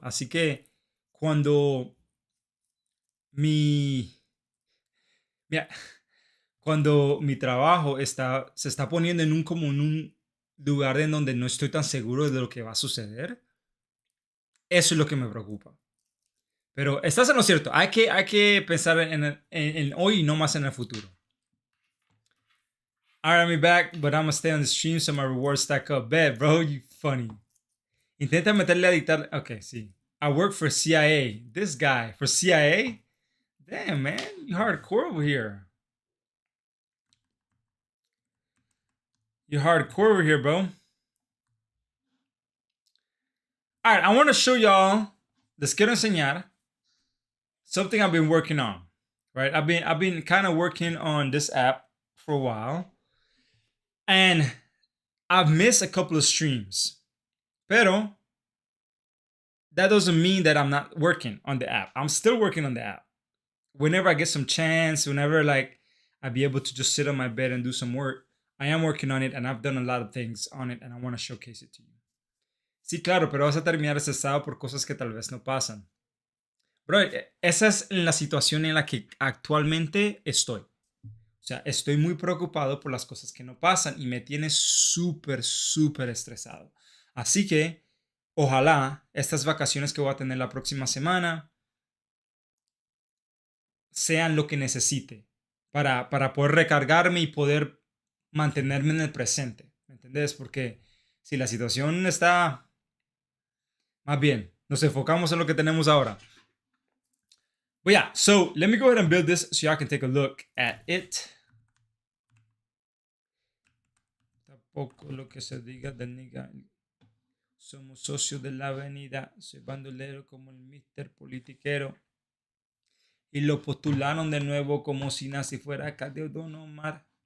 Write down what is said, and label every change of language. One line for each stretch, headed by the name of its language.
Spanish: Así que cuando mi, mira, cuando mi trabajo se está poniendo en un lugar en donde no estoy tan seguro de lo que va a suceder, eso es lo que me preocupa. Pero estás en lo cierto, hay que pensar en hoy y no más en el futuro.
English: Alright, I'm back, but I'm gonna stay on the stream so my rewards stack up. Bet, bro, you funny.
Spanish: Intenta meterle a dictar. Okay, sí.
English: I work for CIA. This guy for CIA? Damn, man, you hardcore over here. You hardcore over here, bro. Alright, I want to show y'all.
Spanish: Les quiero enseñar
English: something I've been working on. Right, I've been kind of working on this app for a while, and I've missed a couple of streams. Pero that doesn't mean that I'm not working on the app. I'm still working on the app. Whenever I get some chance, whenever like I be able to just sit on my bed and do some work, I am working on it and I've done a lot of things on it and I want to showcase it to you.
Spanish: Sí, claro, pero vas a terminar estresado por cosas que tal vez no pasan. Bro, esa es la situación en la que actualmente estoy. O sea, estoy muy preocupado por las cosas que no pasan y me tiene súper estresado. Así que, ojalá estas vacaciones que voy a tener la próxima semana sean lo que necesite para poder recargarme y poder mantenerme en el presente. ¿Me entendés? Porque si la situación está más bien, nos enfocamos en lo que tenemos ahora.
English: But yeah, so let me go ahead and build this so y'all can take a look at it.
Spanish: Tampoco lo que se diga del nigga. Somos socios de la avenida. Soy bandolero como el Mr. Politiquero. Y lo postularon de nuevo como si nací fuera acá de Don Omar.